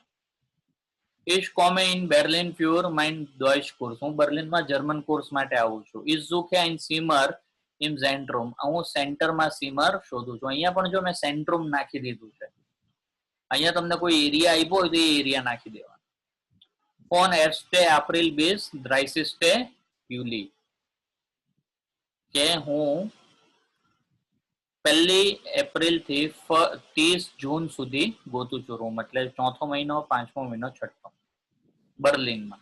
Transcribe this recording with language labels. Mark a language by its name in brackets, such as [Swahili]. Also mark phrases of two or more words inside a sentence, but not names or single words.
[German] Ich komme in Berlin für mein Deutsch Kurs. [Gujarati] હું બર્લિનમાં જર્મન કોર્સ માટે આવું છું. [German] Ich suche ein Zimmer im Zentrum. [Gujarati] હું સેન્ટરમાં સીમર શોધું છું. અહીંયા પણ જો મેં સેન્ટ્રુમ નાખી દીધું છે. અહીંયા તમને કોઈ એરિયા આપ્યો હોય તો એ એરિયા નાખી દેવાનો. [German] Von 1. April bis 30. Juli. [Gujarati] કે હું 1 એપ્રિલ થી 30 જૂન સુધી ગોતું છું રૂમ, એટલે 4થો મહિનો, 5મો મહિનો, 6થો, બર્લિનમાં.